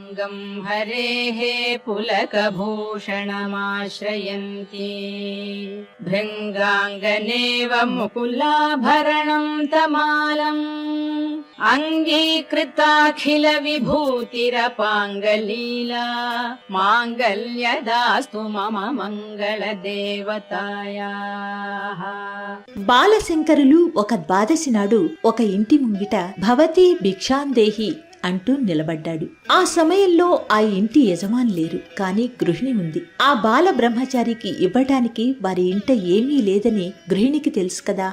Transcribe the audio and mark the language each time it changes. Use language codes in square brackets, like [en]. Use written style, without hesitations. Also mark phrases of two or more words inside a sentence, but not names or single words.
[sa] अंगं हरेः पुलकभूषणमाश्रयन्ति भृङ्गाङ्गनेव मुकुलाभरणं तमालम् अंगीकृताखिलविभूतिरपाङ्गलीला माङ्गल्यदास्तु मम మంగళదేవతాయాః. [te] బాలశంకరులు ఒక ద్వాదశి నాడు ఒక ఇంటి ముంగిట [sa] భవతి భిక్షాందేహి [te] అంటూ నిలబడ్డాడు. ఆ సమయంలో ఆ ఇంటి యజమాని లేరు, కాని గృహిణి ఉంది. ఆ బాల బ్రహ్మచారికి ఇవ్వటానికి వారి ఇంట ఏమీ లేదని గృహిణికి తెలుసు కదా.